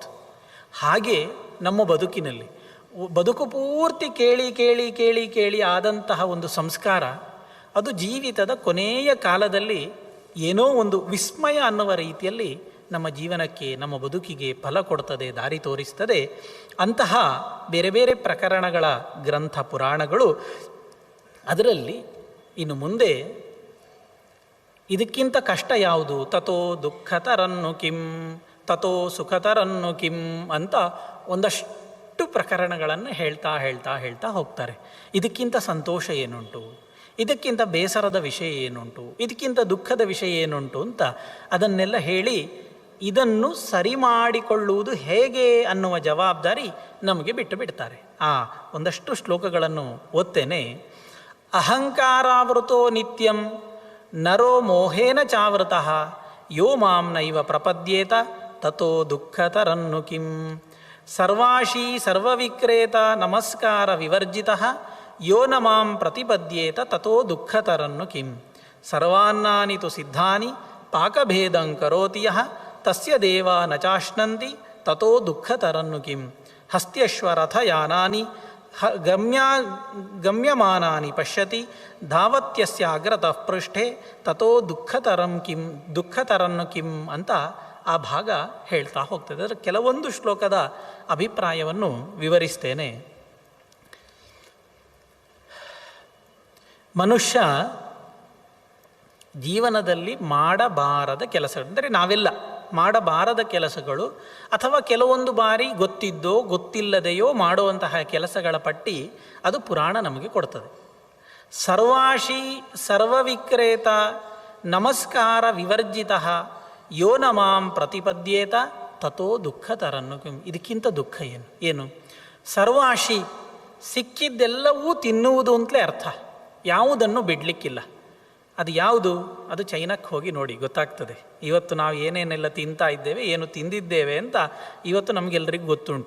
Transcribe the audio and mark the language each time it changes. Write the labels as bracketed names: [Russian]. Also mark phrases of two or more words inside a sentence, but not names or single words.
[Kannada] ಹಾಗೆ ನಮ್ಮ ಬದುಕಿನಲ್ಲಿ ಬದುಕು ಪೂರ್ತಿ ಕೇಳಿ ಕೇಳಿ ಕೇಳಿ ಕೇಳಿ ಆದಂತಹ ಒಂದು ಸಂಸ್ಕಾರ ಅದು ಜೀವಿತದ ಕೊನೆಯ ಕಾಲದಲ್ಲಿ ಏನೋ ಒಂದು ವಿಸ್ಮಯ ಅನ್ನುವ ರೀತಿಯಲ್ಲಿ ನಮ್ಮ ಜೀವನಕ್ಕೆ, ನಮ್ಮ ಬದುಕಿಗೆ ಫಲ ಕೊಡ್ತದೆ, ದಾರಿ ತೋರಿಸ್ತದೆ. ಅಂತಹ ಬೇರೆ ಬೇರೆ ಪ್ರಕರಣಗಳ ಗ್ರಂಥ ಪುರಾಣಗಳು. ಅದರಲ್ಲಿ ಇನ್ನು ಮುಂದೆ ಇದಕ್ಕಿಂತ ಕಷ್ಟ ಯಾವುದು? [Sanskrit] ತಥೋ ದುಃಖತರನ್ನು ಕಿಂ ತಥೋ ಸುಖತರನ್ನು ಕಿಂ [Kannada] ಅಂತ ಒಂದಷ್ಟು ಪ್ರಕರಣಗಳನ್ನು ಹೇಳ್ತಾ ಹೇಳ್ತಾ ಹೇಳ್ತಾ ಹೋಗ್ತಾರೆ. ಇದಕ್ಕಿಂತ ಸಂತೋಷ ಏನುಂಟು, ಇದಕ್ಕಿಂತ ಬೇಸರದ ವಿಷಯ ಏನುಂಟು, ಇದಕ್ಕಿಂತ ದುಃಖದ ವಿಷಯ ಏನುಂಟು ಅಂತ ಅದನ್ನೆಲ್ಲ ಹೇಳಿ ಇದನ್ನು ಸರಿ ಮಾಡಿಕೊಳ್ಳುವುದು ಹೇಗೆ ಅನ್ನುವ ಜವಾಬ್ದಾರಿ ನಮಗೆ ಬಿಟ್ಟು ಬಿಡ್ತಾರೆ. ಒಂದಷ್ಟು ಶ್ಲೋಕಗಳನ್ನು ಓದ್ತೇನೆ. [Sanskrit] ಅಹಂಕಾರಾವೃತೋ ನಿತ್ಯಂ ನರೋ ಮೋಹೇನ ಚಾವೃತಃ ಯೋ ಮಾಂ ನೈವ ಪ್ರಪದ್ಯೇತ ತಥೋ ದುಃಖತರನ್ನು ಕಿಂ ಸರ್ವಾಶೀ ಸರ್ವವಿಕ್ರೇತ ನಮಸ್ಕಾರ ವಿವರ್ಜಿತಃ ಯೋ ನ ಮಾಂ ಪ್ರತಿಪದ್ಯೇತ ತಥೋ ದುಃಖತರನ್ನು ಕಿಂ ಸರ್ವಾನ್ನಾನಿ ತು ಸಿದ್ಧಾನಿ ಪಾಕಭೇದಂ ಕರೋತಿ ಯಃ ತಸ್ಯ ದೇವಾ ನ ಚಾಶ್ನಂತಿ ತಥೋ ದುಃಖತರನ್ನು ಕಿಂ ಹಸ್ತ್ಯಶ್ವರಥಯಾನಾನಿ ಗಮ್ಯಮಾನಾನಿ ಪಶ್ಯತಿ ಧಾವತ್ಯಸ್ಯಾಗ್ರತಃ ಪೃಷ್ಠೆ ತಥೋ ದುಃಖತರನ್ನು ಕಿಂ [Kannada] ಅಂತ ಆ ಭಾಗ ಹೇಳ್ತಾ ಹೋಗ್ತದೆ. ಅದರ ಕೆಲವೊಂದು ಶ್ಲೋಕದ ಅಭಿಪ್ರಾಯವನ್ನು ವಿವರಿಸ್ತೇನೆ. ಮನುಷ್ಯ ಜೀವನದಲ್ಲಿ ಮಾಡಬಾರದ ಕೆಲಸಗಳು, ಅಂದರೆ ನಾವೆಲ್ಲ ಮಾಡಬಾರದ ಕೆಲಸಗಳು ಅಥವಾ ಕೆಲವೊಂದು ಬಾರಿ ಗೊತ್ತಿದ್ದೋ ಗೊತ್ತಿಲ್ಲದೆಯೋ ಮಾಡುವಂತಹ ಕೆಲಸಗಳ ಪಟ್ಟಿ ಅದು ಪುರಾಣ ನಮಗೆ ಕೊಡ್ತದೆ. [Sanskrit] ಸರ್ವಾಶಿ ಸರ್ವವಿಕ್ರೇತ ನಮಸ್ಕಾರ ವಿವರ್ಜಿತಃ ಯೋ ನ ಮಾಂ ಪ್ರತಿಪದ್ಯೇತ ತಥೋ ದುಃಖತರನ್ನು ಕಿಂ. [Kannada] ಇದಕ್ಕಿಂತ ದುಃಖ ಏನು? ಸರ್ವಾಶಿ ಸಿಕ್ಕಿದ್ದೆಲ್ಲವೂ ತಿನ್ನುವುದು ಅಂತಲೇ ಅರ್ಥ. ಯಾವುದನ್ನು ಬಿಡಲಿಕ್ಕಿಲ್ಲ. ಅದು ಯಾವುದು? ಅದು ಚೈನಾಕ್ಕೆ ಹೋಗಿ ನೋಡಿ ಗೊತ್ತಾಗ್ತದೆ. ಇವತ್ತು ನಾವು ಏನೇನೆಲ್ಲ ತಿಂತಾ ಇದ್ದೇವೆ, ಏನು ತಿಂದಿದ್ದೇವೆ ಅಂತ ಇವತ್ತು ನಮಗೆಲ್ಲರಿಗೂ ಗೊತ್ತುಂಟು.